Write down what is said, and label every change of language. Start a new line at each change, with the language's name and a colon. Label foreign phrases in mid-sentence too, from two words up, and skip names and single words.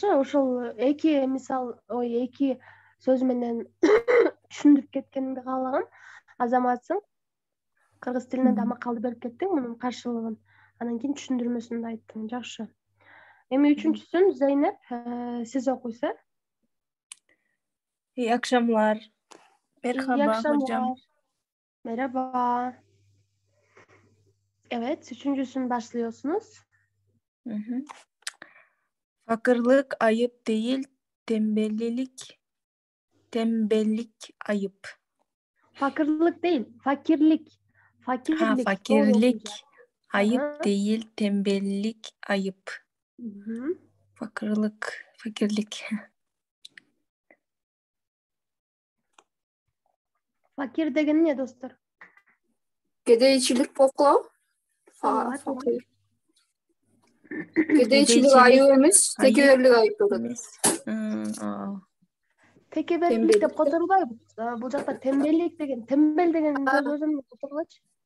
Kyrgyz: Ошол эки мисал, эки сөз менен түшүндүрүп кеткениңди каалагам. Азаматсың. Кыргыз тилинен да макалды берип кеттиң, мунун каршылыгын. Анан кийин түшүндүрмөсүн да айттың. Жакшы. Эми үчүнчүсүн Зейнеп, сиз окуйсуз.
Turkish: İyi akşamlar. İyi Merhaba akşamlar. hocam. Merhaba. Evet, üçüncüsünü başlıyorsunuz. Hı hı. Fakirlik ayıp değil, tembellik ayıp. Fakirlik değil, fakirlik. Fakirlik. Ha, Doğru fakirlik okuyacağız. ayıp Aha. değil, tembellik ayıp. Hı. Fakirlik.
Kyrgyz: Fakir деген ne dostlar? Кедейчилик боклоо. Саламат. Кедейчилик айып эмес, текеберлик айып болот. Tekebirlik деп которулбайбы? Бул жакта тембелlik деген, тембел деген сөз өзүнүн которулачы.